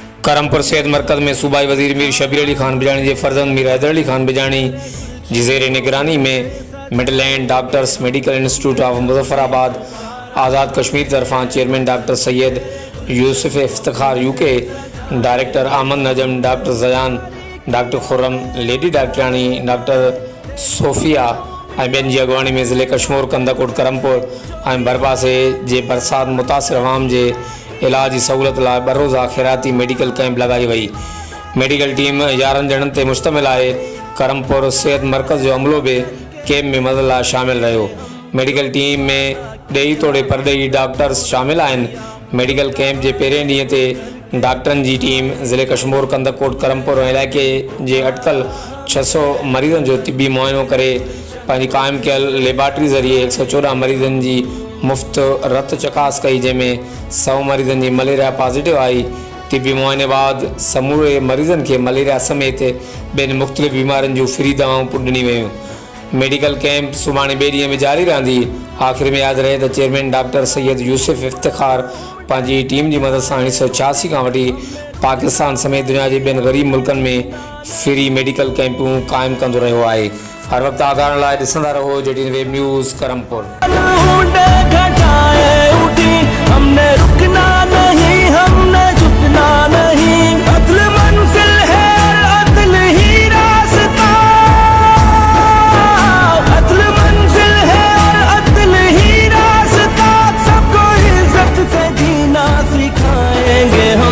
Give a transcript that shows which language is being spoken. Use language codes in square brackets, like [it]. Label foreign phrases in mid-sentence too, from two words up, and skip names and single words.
[sd] करमपुर सेहत मरकज़ में सूबाई वज़ीर मीर शबीर अली खान बिजानी के फर्जंद मीर हैदर अली खान बिजानी जी ज़ेर निगरानी में मिडलैंड डॉक्टर्स मेडिकल इंस्टीट्यूट ऑफ मुजफ्फराबाद आज़ाद कश्मीर तरफा चेयरमैन डॉक्टर सैयद यूसुफ इफ्तिखार यूके, डायरेक्टर अहमद नजम, डॉक्टर जयान, डॉक्टर खुर्रम, लेडी डॉक्टरानी डॉक्टर सोफिया बेन जी अगवानी में ज़िले कश्मीर कंदाकोट करमपुर बरपा से जे बरसात मुतासिर अवाम के इलाज सहूलत ला बरोज़ा खैराती [en] medical camp [sd] लगाई वही। [en] medical team [sd] 11 ॼणनि ते मुश्तमिल है। करमपुर सेहत मरकज़ जो अमलो भी कैंप में मदद ला शामिल रहो। [en] medical team [sd] में ॾेई तोड़े परॾेही डॉक्टर्स शामिल आहिनि। [en] medical camp [sd] के पहिरें ॾींहं ते डॉक्टरनि की टीम ज़िले कश्मीर कंदाकोट करमपुर इलाके के अटकल 600 मरीज़न जो तिबी मुआयनो करे पंहिंजी क़ाइम कयल लेबॉर्ट्री ज़रिए 114 मरीज़न की मुफ़्त रत चकास कई, जैमें 100 मरीज़न की [en] malaria positive [sd] आई। तिबी मुआयने बाद समूरे मरीज़न के मलेरिया समेत बेन मुख्तलिफ़ बीमारियों जो फ्री दवाऊं ॾिनी वयूं। [en] medical camp [sd] सुभाणे ॿिए ॾींहं में जारी रहंदी। आख़िर में याद रहे तो चेयरमैन डॉक्टर सैयद यूसुफ इफ्तिखार पंहिंजी टीम की मदद से 1986 का वठी पाकिस्तान समेत दुनिया के ॿियनि गरीब मुल्कनि में [en] free medical [sd] कैंपूं कायम कंदो रहियो आहे। हर वक्त आगाह लाइ ॾिसंदा रहो JTN [en] web news [sd] करमपुर। [ur] ہم نے رکنا نہیں، ہم نے جھکنا نہیں، عدل منزل ہے عدل ہی راستہ، عدل منزل ہے عدل ہی راستہ، سب کو عزت سے جینا سکھائیں گے ہم.